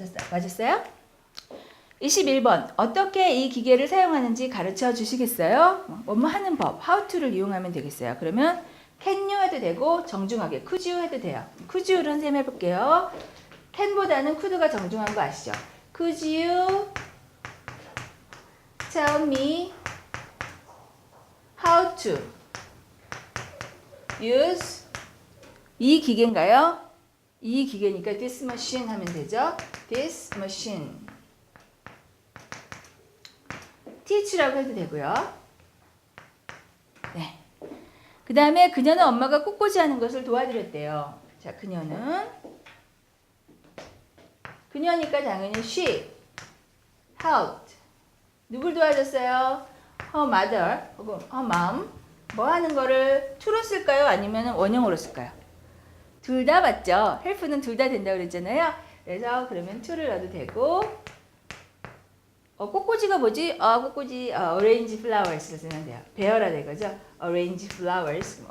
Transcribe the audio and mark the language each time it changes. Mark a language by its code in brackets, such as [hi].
[ko] 맞았어요? 21번. 어떻게 이 기계를 사용하는지 가르쳐 주시겠어요? 뭐뭐 하는 법, how to를 이용하면 되겠어요. 그러면 [en] can you [ko] 해도 되고 정중하게 [en] could you [ko] 해도 돼요. could you를 선생님 해볼게요. can보다는 could가 정중한 거 아시죠? [en] Could you tell me how to use [ko] 이 기계인가요? 이 기계니까 [en] this machine [ko] 하면 되죠. [en] This machine. [ko] teach라고 해도 되고요. 네. 그 다음에 그녀는 엄마가 꽃꽂이 하는 것을 도와드렸대요. 자, 그녀니까 당연히 she helped. 누굴 도와줬어요? [en] her mother [ko] 혹은 [en] her mom. [ko] 뭐 하는 거를 to로 쓸까요? 아니면 원형으로 쓸까요? 둘 다 맞죠? help는 둘 다 된다고 그랬잖아요. 그래서 그러면 to를 넣어도 되고 꽃꽂이가 뭐지? 꽃꽂이 arrange flowers를 쓰면 돼요. 배열화 될 거죠? arrange flowers.